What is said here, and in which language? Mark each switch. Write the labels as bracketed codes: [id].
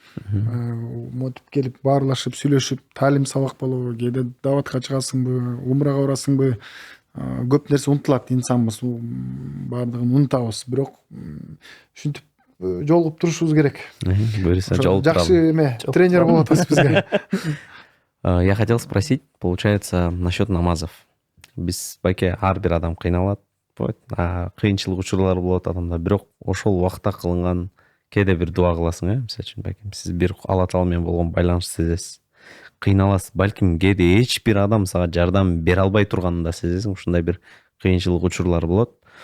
[ky] Мотип келип баарлашып, сүйлөшүп, таалим сабак болобу, кээде даватка чыгасыңбы, умрага барасыңбы, көп нерсе унутулат, инсанбыз, баардыгын унутабыз. Бирок ушинтип жолугуп турушубуз керек. Буюрса жолугуп туралы. Жакшы эме тренер болуп атасыз бизге. [ru] Я хотел спросить, получается, насчет намазов. [ky] Биз байке ар бир адам кыйналат, кыйынчылык учурлар болот адамда, бирок ошол убакта кылынган кээде бир дуа кыласың, мисалы үчүн байкем сиз бир Алла Таала менен болгон байланышты сезесиз. Кыйналасыз, балким кээде эч бир адам сага жардам бере албай турганын да сезесиң, ушундай бир кыйынчылык учурлар болот.